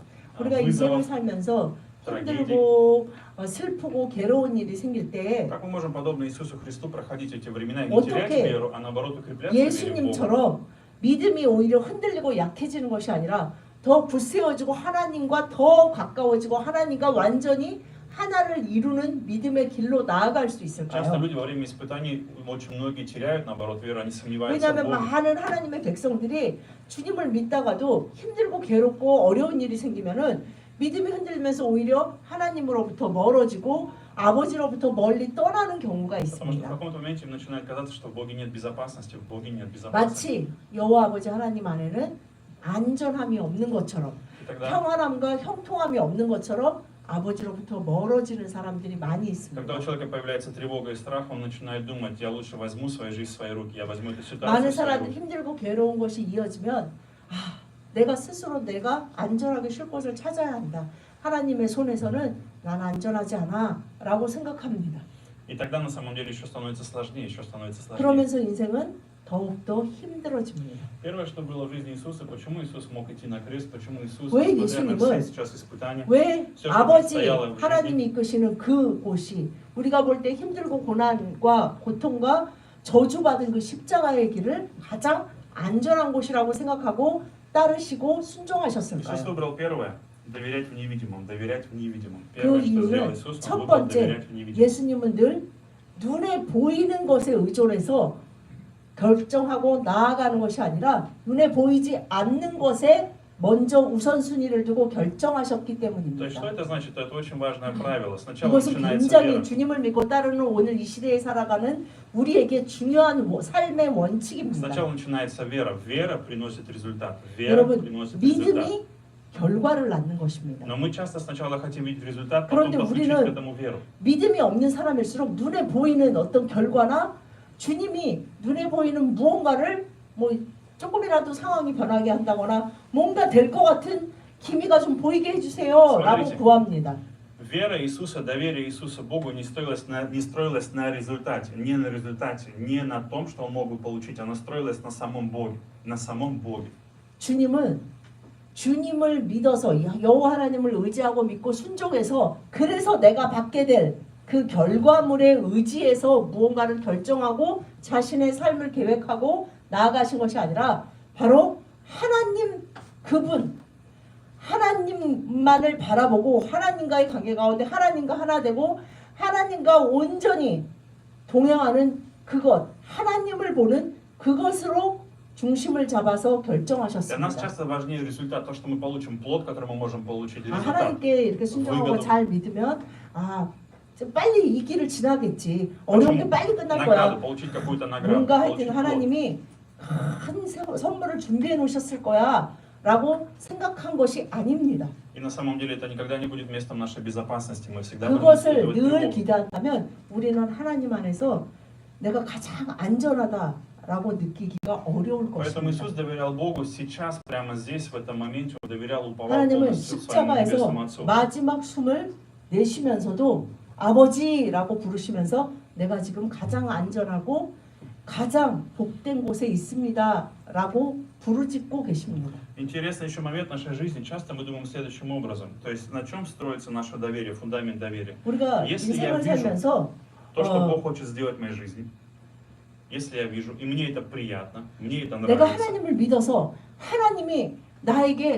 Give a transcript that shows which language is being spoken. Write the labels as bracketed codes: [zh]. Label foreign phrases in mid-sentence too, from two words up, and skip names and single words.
[ko] 우리가 인생을 [ru] вызовов, [ko] 살면서 힘들고 슬프고 괴로운 일이 생길 때 [ru] как мы можем, подобно Иисусу Христу, проходить эти времена и не [ko] 어떻게 [ru] терять веру, а наоборот укрепляться в вере в Бога? [ko] 예수님처럼 믿음이 오히려 흔들리고 약해지는 것이 아니라 더 굳세어지고 하나님과 더 가까워지고 하나님과 완전히 하나를 이루는 믿음의 길로 나아갈 수 [ru] Часто [ko] 있을까요? [ru] люди во время испытаний, очень многие теряют, наоборот, веру, они сомневаются в [ko] 왜냐하면 [ru] Боге. [ko] 많은 하나님의 백성들이 주님을 믿다가도 힘들고 괴롭고 어려운 일이 생기면은 믿음이 흔들리면서 오히려 하나님으로부터 멀어지고 아버지로부터 멀리 떠나는 경우가 [ru] Потому что в [ko] 있습니다. [ru] каком-то моменте им начинает казаться, что в Боге нет безопасности, в Боге нет безопасности. [ko] 마치 여호와 아버지 하나님 안에는 안전함이 없는 것처럼 [ru] И тогда, [ko] 평안함과 형통함이 없는 것처럼 아버지로부터 멀어지는 사람들이 많이 있습니다. [ru] когда у человека появляется тревога и страх, он начинает думать, я лучше возьму свою жизнь в свои руки, я возьму эту ситуацию [ko] 많은 [ru] в свои [ko] 사람들이 [ru] руки. [ko] 힘들고 괴로운 것이 이어지면 내가 스스로 내가 안전하게 쉴 곳을 찾아야 한다. 하나님의 손에서는 난 안전하지 않아 라고 생각합니다. [ru] И тогда на самом деле еще становится сложнее, еще становится сложнее. [ko] 그러면서 인생은 더욱더 힘들어집니다. [ru] Первое, что было в жизни Иисуса, почему Иисус мог идти на крест, почему Иисус, [ko] 왜 [ru] несмотря на [ko] 예수님은 [ru] все сейчас испытания, [ko] 왜 [ru] все, что [ko] 아버지 [ru] предстояло в жизни, [ko] 하나님이 이끄시는 그 곳이 우리가 볼 때 힘들고 고난과 고통과 저주받은 그 십자가의 길을 가장 안전한 곳이라고 생각하고 따르시고 [ru] Иисус [ko] 순종하셨을까요? [ru] выбрал первое. Доверять в невидимом, доверять в невидимом. [ko] 그 [ru] Первое, что сделал [ko] 이유는 [ru] Иисус, [ko] 첫 [ru] Он выбрал [ko] 번째 [ru] доверять в невидимом. [ko] 예수님은 늘 눈에 보이는 것에 의존해서 결정하고 나아가는 것이 아니라 눈에 보이지 않는 것에 먼저 우선순위를 두고 결정하셨기 [ru] То есть, что [ko] 때문입니다. [ru] это значит? Это очень важное правило. Сначала [ko] 이것은 [ru] начинается [ko] 굉장히 [ru] вера. [ko] 주님을 믿고 따르는 오늘 이 시대에 살아가는 우리에게 중요한 삶의 원칙입니다. [ru] Сначала начинается вера. Вера приносит результат. Вера [ko] 여러분, [ru] приносит результат. [ko] 믿음이 결과를 낳는 것입니다. [ru] Но мы часто сначала хотим видеть результат, потом [ko] 그런데 [ru] подключить [ko] 우리는 [ru] к этому веру. [ko] 믿음이 없는 사람일수록 눈에 보이는 어떤 결과나 주님이 눈에 보이는 무언가를 뭐 조금이라도 상황이 변하게 한다거나 뭔가 될 것 같은 기미가 좀 보이게 해주세요 라고 구합니다. [ru] Вера Иисуса, доверие Иисуса Богу не строилось на результате, не на том, что он мог бы получить, оно строилось на самом Боге, на самом Боге. [ko] 주님은 주님을 믿어서 여호와 하나님을 의지하고 믿고 순종해서 그래서 내가 받게 될 그 결과물에 의지해서 무언가를 결정하고 자신의 삶을 계획하고 나아가신 것이 아니라 바로 하나님 그분 하나님만을 바라보고 하나님과의 관계 가운데 하나님과 하나 되고 하나님과 온전히 동행하는 그것 하나님을 보는 그것으로 중심을 잡아서 [ru] Для нас [ko] 결정하셨습니다. [ru] часто важнее результат, то, что мы получим плод, который мы можем получить, результат. [ko] 하나님께 이렇게 순종하고 [ru] выгоду. [ko] 잘 믿으면 좀 빨리 이 길을 지나겠지. 어려운 게 빨리 끝날 거야. [ru] Награду, получить какую-то награду, [ko] 뭔가 하여튼 [ru] получить плод. [ko] 하나님이 큰 선물을 준비해 놓으셨을 거야 라고 생각한 것이 아닙니다. [ru] И на самом деле это никогда не будет местом нашей безопасности. Мы всегда будем [ko] 그것을 [ru] испытывать [ko] 늘 [ru] тревогу. [ko] 기대한다면 우리는 하나님 안에서 내가 가장 안전하다라고 느끼기가 어려울 [ru] Поэтому Иисус [ko] 것입니다. [ru] доверял Богу сейчас, прямо здесь, в этом моменте, Он доверял, уповал [ko] 하나님은 [ru] полностью своему [ko] 십자가에서 [ru] небесному Отцу. [ko] 마지막 숨을 내쉬면서도 아버지라고 부르시면서 내가 지금 가장 안전하고 가장 복된 곳에 있습니다 라고 부르짖고 계십니다. [ru] Интересный еще момент в нашей жизни. Часто мы думаем следующим образом. То есть на чем строится наше доверие, фундамент доверия? [ko] 우리가 [ru] Если я [ko] 인생을 [ru] вижу [ko] 살면서 [ru] то, что 어. Бог хочет сделать в моей жизни, если я вижу, и мне это приятно, мне это [ko] 내가 [ru] нравится, [ko] 하나님을 믿어서 하나님이 나에게